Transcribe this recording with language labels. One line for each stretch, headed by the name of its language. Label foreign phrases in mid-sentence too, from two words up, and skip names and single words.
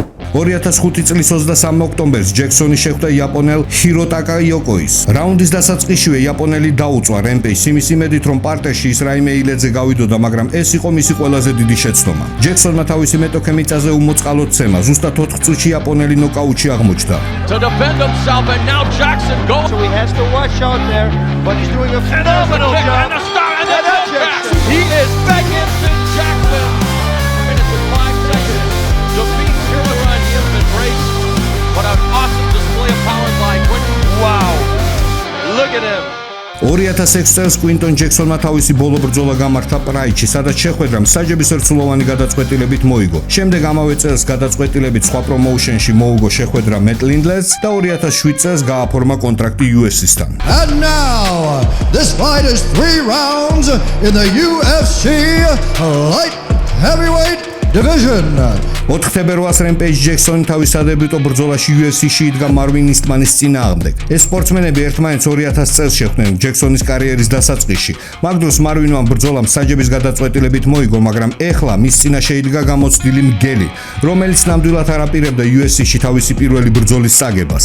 Georgian: 2005 წლის 23 ოქტომბერს ჯექსონი შეხვდა იაპონელ ჰიროტაკა იოკოის. რაუნდის დასაწყისშივე იაპონელი დაუწვა რემპეიჯს იმის იმედით, რომ პარტერში ის რაიმე ილედზე გავიდოდა, მაგრამ ეს იყო მისი ყველაზე დიდი შეცდომა. ჯექსონმა თავისი მეტოქე მიწაზე უმოწყალოდ ცემა, ზუსტად 4 წუთში იაპონელი ნოკაუტში აღმოჩნდა.
English: To defend himself, and now Jackson goes. So he has to watch out there, but he's doing a phenomenal job. And the start, and then Jackson. He is back into Jackson. Minutes and 5 seconds. Defeat Killer on him and race. What an awesome display of power by Quinton. Wow. Look at him.
Georgian: 2006 წელს კვინტონ ჯექსონმა თავისი ბოლო ბრძოლა გამართა პრაიჩში, სადაც შეხვედრა მსაჯების ერთსულოვანი გადაწყვეტილებით მოიგო. შემდეგ ამავე წელს გადაწყვეტილებით სხვა პრომოუშენში მოუგო შეხვედრა მეტ ლინდლერს და 2007 წელს გააფორმა კონტრაქტი UFC-სთან.
English: And now, this fight is 3 rounds in the UFC light heavyweight division.
Georgian: 4 თებერვალს რემპეიჯ ჯექსონი თავის სადებიუტო ბრძოლაში UFC-ში იდგა მარვინ ისტმანის წინააღმდეგ. ეს სპორტსმენები ერთმანეთს 2000 წელს შეხვდნენ ჯექსონის კარიერის დასაწყისში. მაგ დროს მარვინმა ბრძოლა მსაჯების გადაწყვეტილებით მოიგო, მაგრამ ეხლა მის წინაშე იდგა გამოცდილი მგელი, რომელიც ნამდვილად არ აპირებდა UFC-ში თავისი პირველი ბრძოლის საგებას.